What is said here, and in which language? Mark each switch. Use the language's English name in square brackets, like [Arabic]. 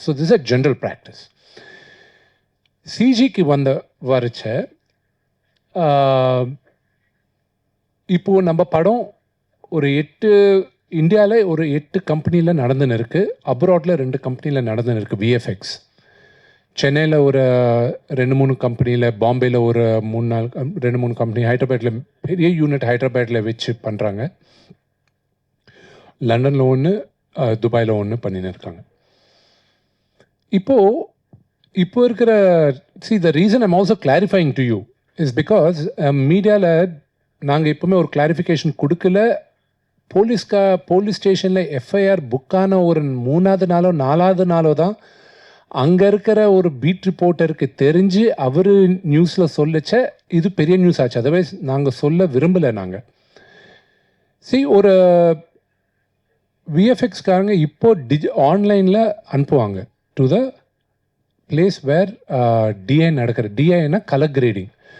[English] So this a general practice. [Tamil] சிஜிக்கு வரைச்ச இப்போது நம்ம படம் ஒரு 8 இந்தியாவில் ஒரு 8 கம்பெனியில் நடந்துன்னு இருக்குது. அப்ராடில் 2 கம்பெனியில் நடந்துன்னு இருக்குது. விஎஃப்எக்ஸ் சென்னையில் ஒரு 2-3 கம்பெனியில், பாம்பேயில் ஒரு 2-3 கம்பெனி, ஹைதராபாத்தில் பெரிய யூனிட் ஹைதராபாத்தில் வச்சு பண்ணுறாங்க. லண்டனில் ஒன்று, துபாயில் ஒன்று பண்ணின்னு இருக்காங்க. இப்போ இருக்கிற [English] the reason I'm also clarifying to you is because [Tamil] மீடியாவில் நாங்கள் எப்போவுமே ஒரு கிளாரிஃபிகேஷன் கொடுக்கல. போலீஸ் ஸ்டேஷனில் எஃப்ஐஆர் புக்கான ஒரு 3வது நாளோ 4வது நாளோ தான் அங்கே இருக்கிற ஒரு பீட் ரிப்போர்ட்டருக்கு தெரிஞ்சு அவர் நியூஸில் சொல்லிச்ச இது பெரிய நியூஸ் ஆச்சு. அதர்வைஸ் நாங்கள் சொல்ல விரும்பலை. நாங்கள் ஒரு விஎஃப்எக்ஸ்காரங்க இப்போ ஆன்லைனில் அனுப்புவாங்க [English] to the place where [Tamil] DI நடக்கிற, டிஐனா கலர் கிரேடிங்.